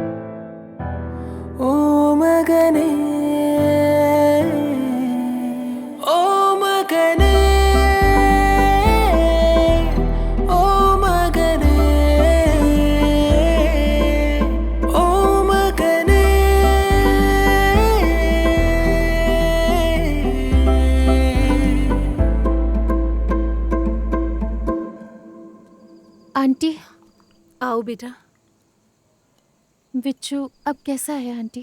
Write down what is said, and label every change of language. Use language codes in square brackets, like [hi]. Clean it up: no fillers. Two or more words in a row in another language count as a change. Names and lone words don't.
[ml] ഓ മകനേ ഓ മകനേ ഓ മകനേ ഓ മകനേ [hi] आंटी आओ बेटा। बिच्छू अब कैसा है आंटी?